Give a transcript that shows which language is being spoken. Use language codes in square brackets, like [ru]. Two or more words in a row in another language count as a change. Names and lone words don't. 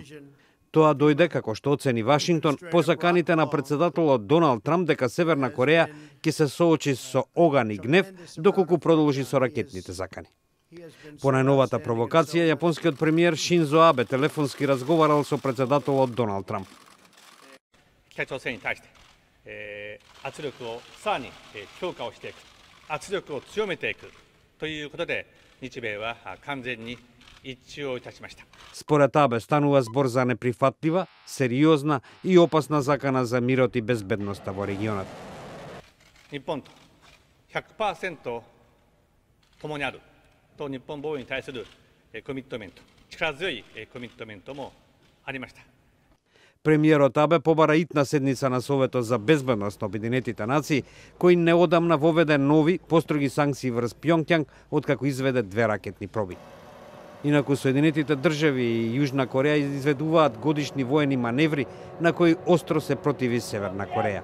[mk] Тоа дојде, како што оцени Вашингтон, по заканите на председателот Доналд Трамп дека Северна Кореја ќе се соочи со оган и гнев доколку продолжи со ракетните закани. По најновата провокација, јапонскиот премиер Шинзо Абе телефонски разговарал со председателот Доналд Трамп. [ja] 北朝鮮に対して圧力をさらに強化をしていく、圧力を強めていくということで、日米は完全に一致をいたしました。 [mk] Според Абе станува збор за неприфатлива, сериозна и опасна закана за мирот и безбедноста во регионот. [ja] 日本と 100% 共にあると日本防衛に対するコミットメント、力強いコミットメントもありました。 [mk] Премиерот Абе побара итна седница на Советот за безбедност на Обединетите нации, кој неодамна воведе нови, построги санкции врз Пјонкјанг откако изведе 2 ракетни проби. Инаку Соединетите држави и Јужна Кореја изведуваат годишни воени маневри на кои остро се противи Северна Кореја.